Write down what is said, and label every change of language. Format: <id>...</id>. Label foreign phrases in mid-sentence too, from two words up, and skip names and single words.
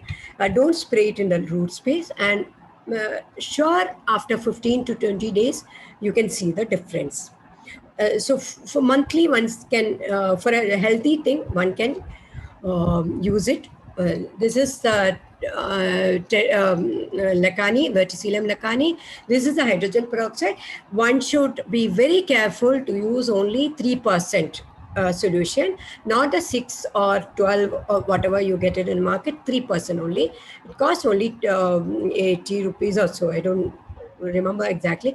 <en>Don't spray it in the root space, and sure, after 15 to 20 days, you can see the difference. So for monthly, one can, for a healthy thing, one can use it. This is the lacani, Verticillium lacani. This is the hydrogen peroxide. One should be very careful to use only 3% solution, not the 6 or 12 or whatever you get it in the market. 3% only. It costs only 80 rupees or so. I don't remember exactly.</en>